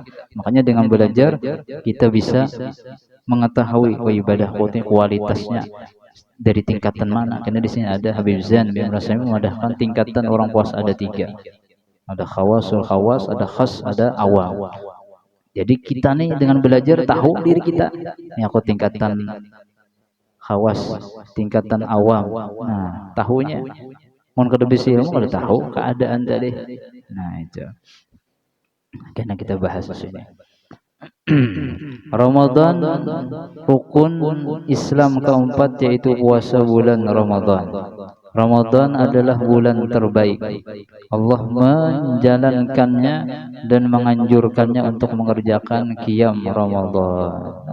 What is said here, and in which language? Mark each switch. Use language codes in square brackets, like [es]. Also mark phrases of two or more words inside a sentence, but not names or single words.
[id] Makanya dengan belajar kita bisa mengetahui ibadah kualitasnya dari tingkatan mana. Karena di sini ada Habib Zain bin Rasmi memadahkan tingkatan orang puasa ada 3. Ada [ar] khawasul khawas, [id] ada khas, ada awam. Jadi kita nih dengan belajar tahu diri kita. Ini aku tingkatan khawas, tingkatan awam. [bjn] Nah, tahunya mun kada bisi ilmu kada tahu keadaan tadi. [id] Nah, itu. Karena kita bahas di sini. Ramadan, rukun Islam keempat yaitu puasa bulan Ramadan. Ramadan adalah bulan terbaik. Allah menjalankannya dan menganjurkannya untuk mengerjakan qiyam Ramadan.